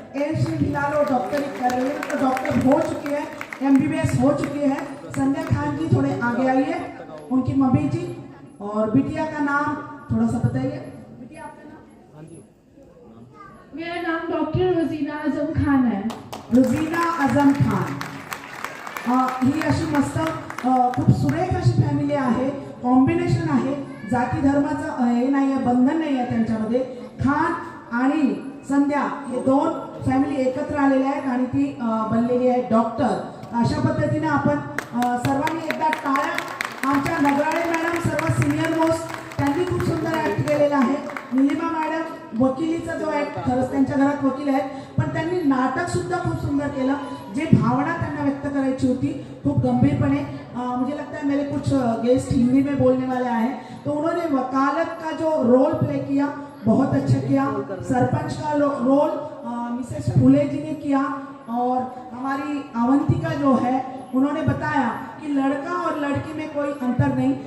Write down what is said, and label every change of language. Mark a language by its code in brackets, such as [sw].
[hi] AIIMS में फिलहाल वो डॉक्टरी कर रही है, तो डॉक्टर हो चुकी है, MBBS हो चुकी है. संध्या खान जी थोड़े आगे आइए, उनकी मम्मी जी और बिटिया का नाम थोड़ा सा बताइए. बिटिया आपका नाम? मेरा नाम डॉक्टर रुजीना आजम खान है. रुजीना आजम खान. [mr] ही अशी मस्त खूप सुरेख अशी फॅमिली आहे, कॉम्बिनेशन आहे, जाती धर्माचं हे नाही आहे, बंधन नाही आहे त्यांच्यामध्ये. खान आणि संध्या हे 2 फॅमिली एकत्र आलेल्या आहेत आणि ती बनलेली आहे डॉक्टर. अशा पद्धतीने आपण सर्वांनी एकदा टाळ्या. आमच्या नगराळे मॅडम सर्वात सिनियर मोस्ट, त्यांनी खूप सुंदर ॲक्ट केलेला आहे. निलिमा मॅडम वकिलीचा जो ॲक्ट, खरंच त्यांच्या घरात वकील आहेत पण त्यांनी नाटक सुद्धा खूप सुंदर केलं. जे भावना त्यांना व्यक्त करायची होती खूप गंभीरपणे. [hi] मुझे लगता है मेरे कुछ गेस्ट हिंदी में बोलने वाले हैं, तो उन्होंने वकालत का जो रोल प्ले किया बहुत अच्छा किया. सरपंच का रोल मिसेस फूले जी ने किया और हमारी अवंतिका जो है उन्होंने बताया कि लड़का और लड़की में कोई अंतर नहीं.